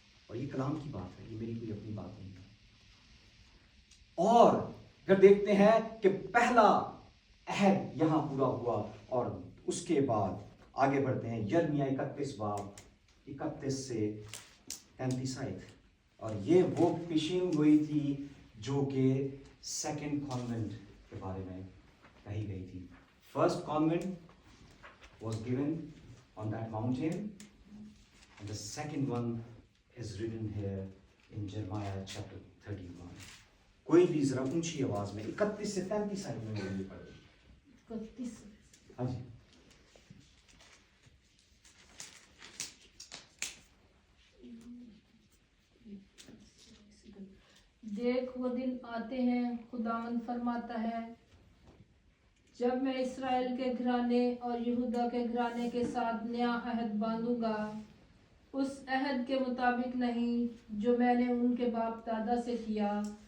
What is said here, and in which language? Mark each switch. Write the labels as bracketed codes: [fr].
[hi] और ये कलाम की बात है, ये मेरी कोई अपनी बात नहीं है। और फिर देखते हैं कि पहला अहद यहां पूरा हुआ, और उसके बाद आगे बढ़ते हैं यिर्मयाह 31 बाब 31 से 35 आयत। और ये वो पेशीन गोई थी जो कि सेकंड कॉन्वेंट के बारे में कही गई थी। [en] First covenant was given on that mountain, and the second one is written here in Jeremiah chapter 31. [hi] कोई भी जरा ऊंची आवाज में 31 से 35 आयत में बोलिए पढ़े। 31। हाँ जी। देख वो दिन आते हैं, खुदावंद फरमाता है, जब मैं इस्राएल के घराने और यहूदा के घराने के साथ नया अहद बांधूंगा, उस अहद के मुताबिक नहीं जो मैंने उनके बाप दादा से किया,